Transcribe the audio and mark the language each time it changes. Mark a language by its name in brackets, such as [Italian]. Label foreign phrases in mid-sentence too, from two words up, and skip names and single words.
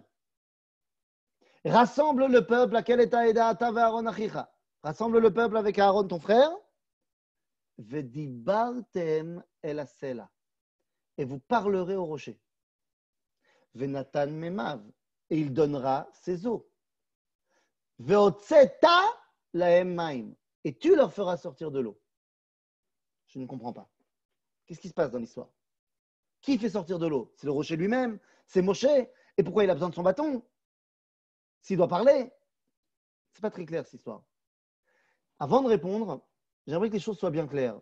[French] Rassemble le peuple, rassemble le peuple avec Aaron, ton frère. [Hebrew] ודיברתם אל הסלע. [French] Et vous parlerez au rocher. [Hebrew] ונתן מימיו. [French] Et il donnera ses eaux. [Hebrew] והוצאת להם מים. [French] Et tu leur feras sortir de l'eau. Je ne comprends pas. Qu'est-ce qui se passe dans l'histoire? Qui fait sortir de l'eau? C'est le rocher lui-même? C'est Moshe? Et pourquoi il a besoin de son bâton? S'il doit parler? Ce n'est pas très clair, cette histoire. Avant de répondre, j'aimerais que les choses soient bien claires.